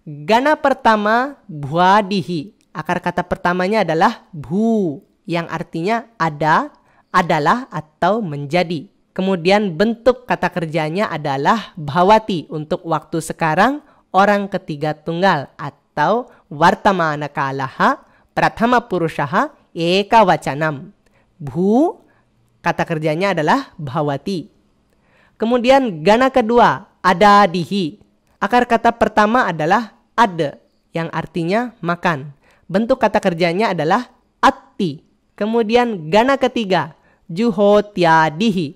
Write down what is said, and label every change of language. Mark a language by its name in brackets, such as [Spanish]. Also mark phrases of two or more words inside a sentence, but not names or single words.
[Indonesian] Gana pertama bhuadihi Akar kata pertamanya adalah bhu, yang artinya ada, adalah, atau menjadi. Kemudian bentuk kata kerjanya adalah bhavati untuk waktu sekarang, orang ketiga tunggal, atau [Sanskrit] vartamana kalaha prathama purushaha eka wacanam. [Indonesian] Bhu, kata kerjanya adalah bhavati. Kemudian gana kedua, adadihi. Akar kata pertama adalah ada, yang artinya makan. Bentuk kata kerjanya adalah atti. Kemudian gana ketiga, juhotyadihi.